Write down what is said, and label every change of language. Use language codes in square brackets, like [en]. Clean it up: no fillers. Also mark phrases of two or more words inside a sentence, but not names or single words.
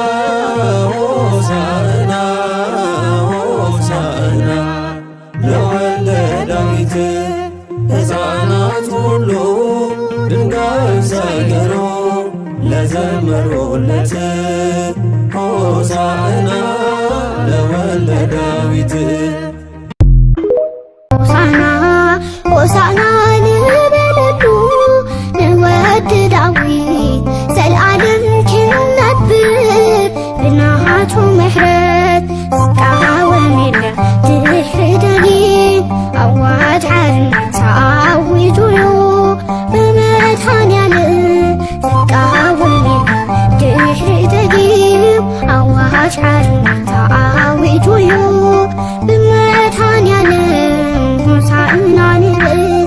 [am] ሆሳዕና ሆሳዕና ለወልደ ዳዊት ሕፃናት ሁሉ ድንጋዮች ሳይቀሩ ለዘመሩለት ሆሳዕና ለወልደ ዳዊት [ti] ሆሳዕና ሆሳዕና ንበለሉ ንወዲ ዳዊት ዘለዓለም ክንነብር ብናቱ ምሕረት ዝቃወመና ድሕሪ ደጊም ኣዋጅ ሓርነት ኣዊጁ ብመድኃኔዓለም ዝቃወመና ድሕሪ ደጊም ኣዋጅ ሓርነት ኣዊጁ ብመድኃኔዓለም ሆሳዕና ንብል